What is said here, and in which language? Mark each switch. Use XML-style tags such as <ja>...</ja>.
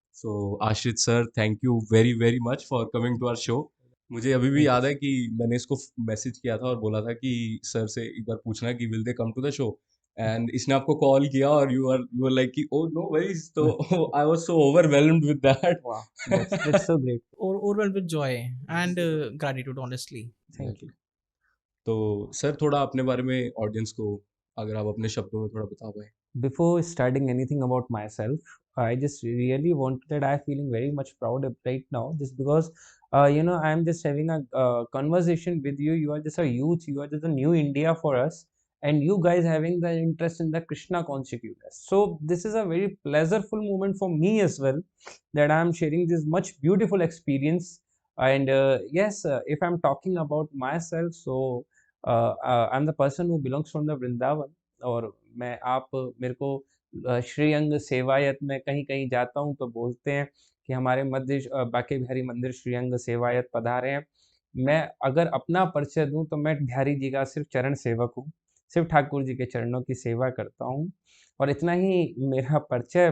<en>So Ashrit sir, thank you very very much for coming to our show.</en> <hi>मुझे अभी भी याद है कि मैंने इसको मैसेज किया था और बोला था कि सर से एक बार पूछना कि</hi> <en>will they come to the show,</en> <hi>and इसने आपको कॉल किया और</hi> <en>you are like</en> <hi>कि</hi> <en>Oh no worries. तो I was so overwhelmed with that. wow, that's so great. Overwhelmed with joy and gratitude, honestly. Thank you.</en> <hi>तो sir थोड़ा अपने बारे में ऑडियंस को अगर आप अपने शब्दों में थोड़ा बता पाए।</hi> <en>Before starting anything about myself, I just really wanted that I feeling very much proud right now, just because I'm just having a conversation with you. You are just a youth, you are just a new India for us, and you guys having the interest in the Krishna consciousness. So this is a very pleasureful moment for me as well, that I am sharing this much beautiful experience. And yes, if I'm talking about myself, so I'm the person who belongs from the Vrindavan.</en> <hi>और मैं आप मेरे को श्रीअंग सेवायत में कहीं कहीं जाता हूँ तो बोलते हैं कि हमारे मध्य बांके बिहारी मंदिर श्रीअंग सेवायत पधारे हैं। मैं अगर अपना परिचय दूं तो मैं बिहारी जी का सिर्फ चरण सेवक हूँ, सिर्फ ठाकुर जी के चरणों की सेवा करता हूँ और इतना ही मेरा परिचय।</hi>